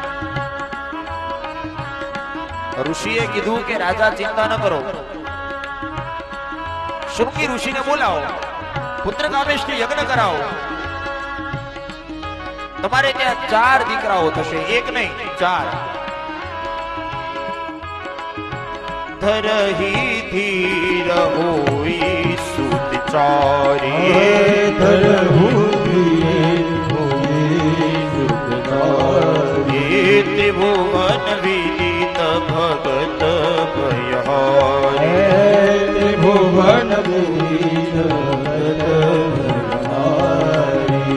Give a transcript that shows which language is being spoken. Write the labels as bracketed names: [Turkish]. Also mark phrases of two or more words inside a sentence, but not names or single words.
[Gujarati] ઋષિએ કીધું કે રાજા ચિંતા ન કરો, શૃંગી ઋષિને બોલાવો, પુત્ર કામેશથી યજ્ઞ કરાવો. તમારે ત્યાં 4 દીકરાઓ થશે, એક નહીં 4. [Awadhi] धरही धीर होई सुत चारी, धरहु धीर होई सुत चारी. त्रिभुवन विदित भगत भयहारी, त्रिभुवन विदित भगत भयहारी.